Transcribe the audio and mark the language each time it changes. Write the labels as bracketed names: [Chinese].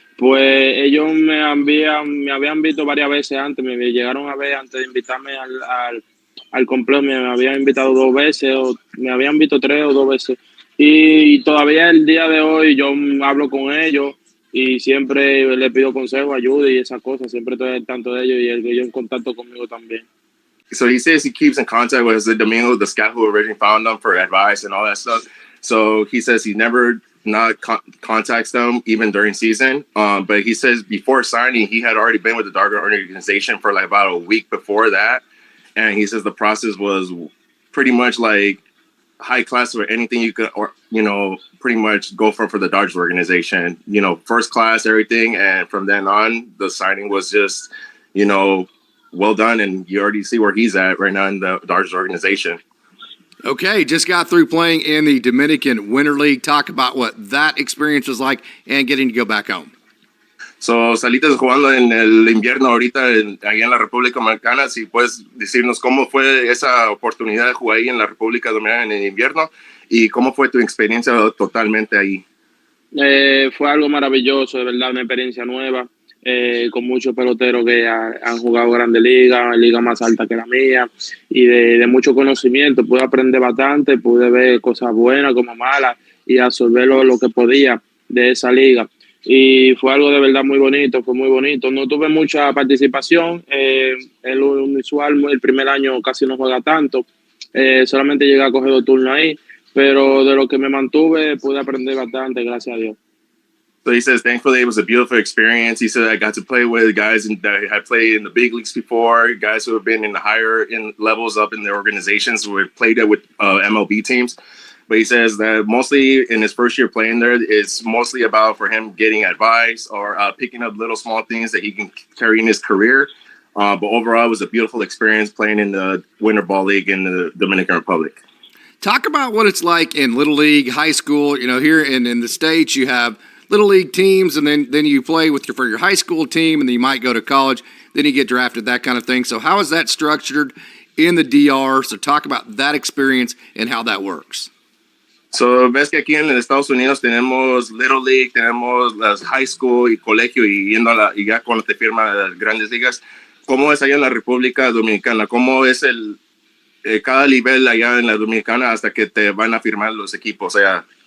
[Spanish] Pues ellos me habían visto varias veces antes, me llegaron a ver antes de invitarme al complejo, me habían invitado 2 veces, o me habían visto 3 o 2 veces. Y todavía el día de hoy yo hablo con ellos y siempre les pido consejo, ayuda y esas cosas. Siempre estoy al tanto de ellos y ellos en contacto conmigo también. [English] So he says he keeps in contact with Domingo, the scout who originally found them for advice and all that stuff. So he says he never not contacts them even during season. But he says before signing, he had already been with the Dodger organization for like about a week before that. And he says the process was pretty much like high class or anything you could, or, pretty much go for the Dodgers organization, first class, everything. And from then on, the signing was just, well done. And you already see where he's at right now in the Dodgers organization. Okay, just got through playing in the Dominican Winter League. Talk about what that experience was like and getting to go back home. [Spanish] So, saliste jugando en el invierno ahorita ahí en la República Dominicana. Si puedes decirnos cómo fue esa oportunidad de jugar ahí en la República Dominicana en el invierno y cómo fue tu experiencia totalmente ahí. Fue algo maravilloso, de verdad, una experiencia nueva, con muchos peloteros que han jugado Grandes Ligas, liga más alta que la mía, y de mucho conocimiento. Pude aprender bastante, pude ver cosas buenas como malas y absorber lo que podía de esa liga. Y fue algo de verdad muy bonito, fue muy bonito. No tuve mucha participación, el usual, el primer año casi no juega tanto, solamente llegué a coger 2 turnos ahí, pero de lo que me mantuve pude aprender bastante, gracias a Dios. [English] So he says, thankfully, it was a beautiful experience. He said, I got to play with guys that had played in the big leagues before, guys who have been in the higher levels up in the organizations who have played with MLB teams. But he says that mostly in his first year playing there, it's mostly about for him getting advice or picking up little small things that he can carry in his career. But overall, it was a beautiful experience playing in the Winter Ball League in the Dominican Republic. Talk about what it's like in Little League, high school. Here in the States, you have little league teams, and then you play for your high school team, and then you might go to college, then you get drafted, that kind of thing. So how is that structured in the DR? So talk about that experience and how that works. [Spanish] So, ves que aquí en Estados Unidos tenemos Little League, tenemos las high school y colegio y y ya cuando te firman las grandes ligas. ¿Cómo es allá en la República Dominicana? ¿Cómo es cada nivel allá en la Dominicana hasta que te van a firmar los equipos allá?